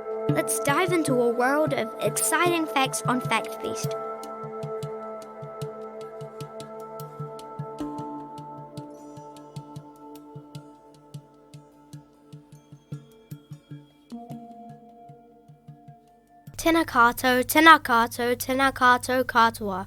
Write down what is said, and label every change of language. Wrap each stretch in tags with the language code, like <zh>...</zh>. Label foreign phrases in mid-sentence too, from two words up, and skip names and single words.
<en>Let's dive into a world of exciting facts on Factbeast.</en> <mi>Tēnā koutou, tēnā koutou, tēnā koutou katoa.</mi>